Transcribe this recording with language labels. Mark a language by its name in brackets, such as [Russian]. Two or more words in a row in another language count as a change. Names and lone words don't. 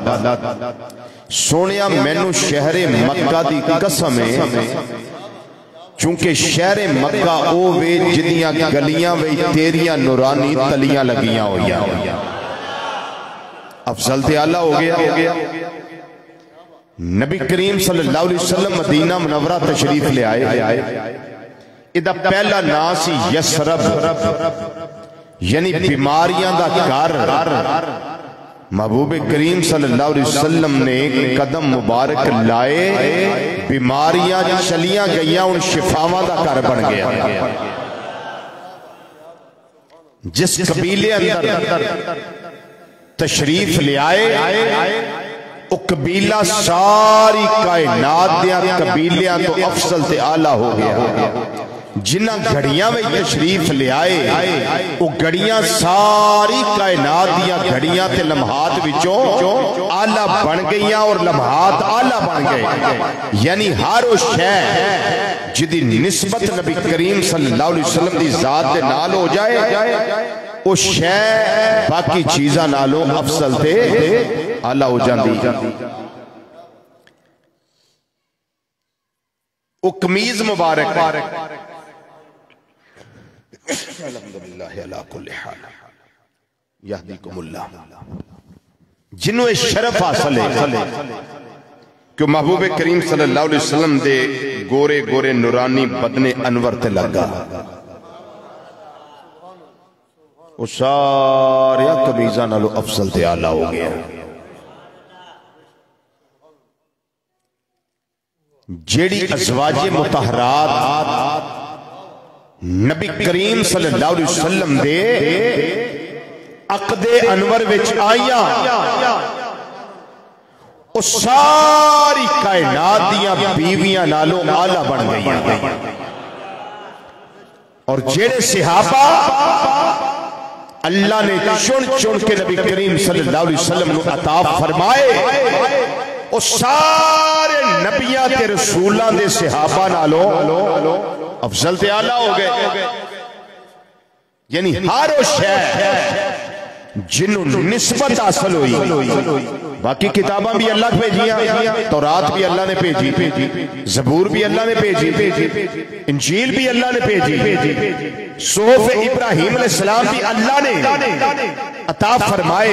[Punjabi] ਸੋਹਣਿਆ ਮੈਨੂੰ ਸ਼ਹਿਰੇ ਮੱਕਾ ਦੀ ਕਸਮ ਹੈ ਚੂੰਕਿ ਸ਼ਹਿਰੇ ਮੱਕਾ ਓ ਵੇ ਜਿਦੀਆਂ ਗਲੀਆਂ ਵੇ ਤੇਰੀਆਂ ਨੂਰਾਨੀ ਤਲੀਆਂ ਲੱਗੀਆਂ ਹੋਈ। ਅਫ਼ਜ਼ਲ ਤੇ ਆਲਾ ਹੋ ਗਿਆ। ਨਬੀ ਕਰੀਮ [Arabic] صلى الله عليه وسلم [Punjabi] ਮਦੀਨਾ ਮੁਨੱਵਰਾ ਤਸ਼ਰੀਫ਼ ਲੈ ਆਏ। ਇਹਦਾ ਪਹਿਲਾ ਨਾਮ ਸੀ ਯਸਰਬ, ਯਾਨੀ ਬੀਮਾਰੀਆਂ ਦਾ ਘਰ। ਮਹਿਬੂਬ ਕਰੀਮ [Arabic] صلى الله عليه وسلم [Punjabi] ਨੇ ਕਦਮ ਮੁਬਾਰਕ ਲਾਏ, ਬੀਮਾਰੀਆਂ ਚਲੀਆਂ ਗਈਆਂ, ਉਨ ਸ਼ਿਫ਼ਾਵਾਂ ਦਾ ਘਰ ਬਣ ਗਿਆ। ਜਿਸ ਕਬੀਲੇ ਅੰਦਰ ਤਸ਼ਰੀਫ਼ ਲੈ ਆਏ, ਵੋ ਕਬੀਲਾ ਸਾਰੀ ਕਾਇਨਾਤ ਦੇ ਕਬੀਲਿਆਂ ਤੋਂ ਅਫ਼ਜ਼ਲ ਤੇ ਆਲਾ ਹੋ ਗਿਆ। ਜਿੰਨ੍ਹਾਂ ਘੜੀਆਂ ਮੇਂ ਤਸ਼ਰੀਫ਼ ਲੈ ਆਏ, ਵੋ ਘੜੀਆਂ ਸਾਰੀ ਕਾਇਨਾਤ ਦੀਆਂ ਘੜੀਆਂ ਤੇ ਲਮਹਾਤ ਵਿਚੋਂ ਆਲਾ ਬਣ ਗਈਆਂ ਔਰ ਲਮਹਾਤ ਆਲਾ ਬਣ ਗਏ। ਯਾਨੀ ਹਰ ਵੋ ਸ਼ੈ ਜਿਦੀ ਨਿਸਬਤ ਨਬੀ ਕਰੀਮ [Arabic] صلى الله عليه وسلم [Punjabi] ਦੀ ਜ਼ਾਤ ਦੇ ਨਾਲ ਹੋ ਜਾਏ, ਵੋ ਸ਼ੈ ਬਾਕੀ ਚੀਜ਼ਾਂ ਨਾਲੋਂ ਅਫ਼ਜ਼ਲ ਤੇ ਆਲਾ ਹੋ ਜਾਂਦੀ। ਵੋ ਕਮੀਜ਼ ਮੁਬਾਰਕ [Arabic] الحمد لله على كل حال يهديكم الله, [Punjabi] ਜਿਨ੍ਹੋਂ ਸ਼ਰਫ਼ ਹਾਸਿਲ ਹੈ ਕਿ ਮਹਿਬੂਬ ਕਰੀਮ [Arabic] صلى الله عليه وسلم [Punjabi] ਦੇ ਗੋਰੇ ਗੋਰੇ ਨੂਰਾਨੀ ਬਦਨੇ ਅਨਵਰ ਤੇ ਲੱਗਾ। ਵੋ ਸਾਰੇ ਕਮੀਜ਼ਾਂ ਨਾਲੋਂ ਅਫ਼ਜ਼ਲ ਤੇ ਆਲਾ ਹੋ ਗਿਆ। ਜਿਹੜੀ ਅਜ਼ਵਾਜੇ ਮੁਤਹੱਰਾਤ ਨਬੀ ਕਰੀਮ [Arabic] صلى الله عليه وسلم [Punjabi] ਦੇ ਅਕਦੇ ਅਨਵਰ ਵਿਚ ਆਈਆਂ, ਵੋ ਸਾਰੀ ਕਾਇਨਾਤ ਦੀਆਂ ਬੀਵੀਆਂ ਨਾਲੋਂ ਆਲਾ ਬਣ ਗਈਆਂ। ਔਰ ਜਿਹੜੇ ਸਹਾਬਾ ਅੱਲਾਹ ਨੇ ਚੁਣ ਚੁਣ ਕੇ ਨਬੀ ਕਰੀਮ [Arabic] صلى الله عليه وسلم [Punjabi] ਕੋ ਅਤਾ ਫ਼ਰਮਾਏ, ਵੋ ਸਾਰੇ ਨਬੀਆਂ ਤੇ ਰਸੂਲਾਂ ਦੇ ਸਹਾਬਾ ਨਾਲੋਂ ਅਫ਼ਜ਼ਲ ਤੇ ਆਲਾ ਹੋ ਗਏ। ਯਾਨੀ ਹਰ ਵੋ ਸ਼ੈ ਜਿਨ੍ਹੋਂਨੇ ਨਿਸਬਤ ਹਾਸਿਲ ਹੋਈ, ਬਾਕੀ ਕਿਤਾਬਾਂ ਭੀ ਅੱਲਾਹ ਭੇਜੀਆਂ, ਤੌਰਾਤ ਭੀ ਅੱਲਾਹ ਨੇ ਭੇਜੀ, ਜ਼ਬੂਰ ਭੀ ਅੱਲਾਹ ਨੇ ਭੇਜੀ, ਇੰਜੀਲ ਭੀ ਅੱਲਾਹ ਨੇ ਭੇਜੀ, ਸੁਹੁਫ਼ ਇਬਰਾਹੀਮ ਅਲੈਹਿੱਸਲਾਮ ਭੀ ਅੱਲਾਹ ਨੇ ਅਤਾ ਫ਼ਰਮਾਏ।